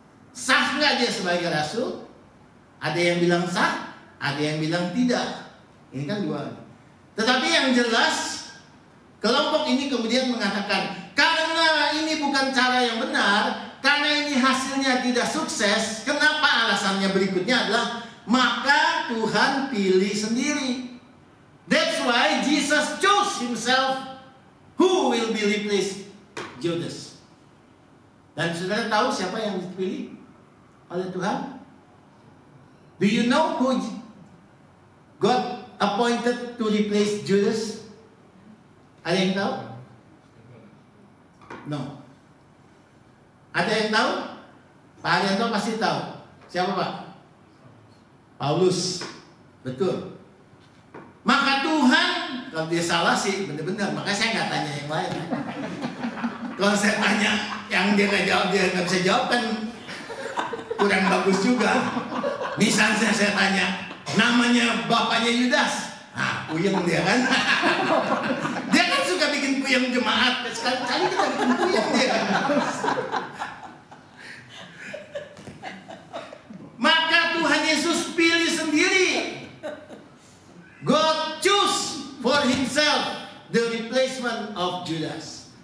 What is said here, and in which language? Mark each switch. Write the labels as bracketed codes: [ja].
[id] Sah nggak dia sebagai rasul? Ada yang bilang sah, ada yang bilang tidak. Ini kan dua. Tetapi yang jelas, kelompok ini kemudian mengatakan, karena ini bukan cara yang benar, karena ini hasilnya tidak sukses. Kenapa? Alasannya berikutnya adalah, maka Tuhan pilih sendiri. [en] That's why Jesus chose himself. Who will be replaced? Judas. [id] Dan saudara tahu siapa yang dipilih oleh Tuhan? [en] Do you know who God appointed to replace Judas? [id] Ada yang tahu? [en] No. Ada yang tahu? [id] Pak Haryanto pasti tahu. Siapa Pak? Paulus. Betul. Maka Tuhan, kalau dia salah sih benar-benar, makanya saya nggak tanya yang lain. Kalau saya tanya yang dia nggak jawab, dia nggak bisa jawab kan kurang bagus juga. Misalnya saya tanya, namanya bapaknya Yudas, nah puyeng dia kan. Dia kan suka bikin puyeng jemaat, sekali-kali kita bikin puyeng dia. Maka Tuhan Yesus pilih sendiri. [en] God choose for himself the replacement of Judas.